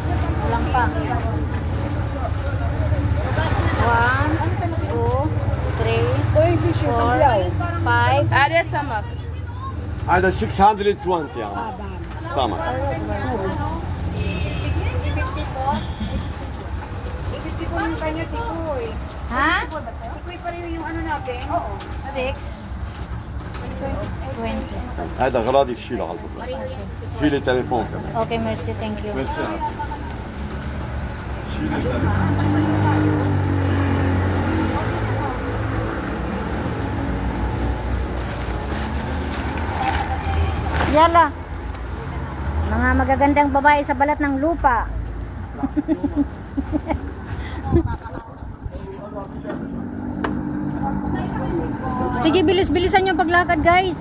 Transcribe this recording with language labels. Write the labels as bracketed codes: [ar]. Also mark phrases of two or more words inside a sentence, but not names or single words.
[tl] Walang pa. 1, 2, 3, 4, 5. Ada samak. [ar] هذا 620 يا عم. سامع. [tl] 50 po yung kanya si Koy. Ha? Si Koy pa rin yung ano natin? Oo. 6, 20. [ar] هذا غراضي شيله على البطل. شيل التليفون كمان. [en] Okay, merci, thank you. [ar] ميرسي. شيل التليفون. Yala. [tl] Mga magagandang babae sa balat ng lupa. Sige, bilis-bilisan yung paglakad, guys.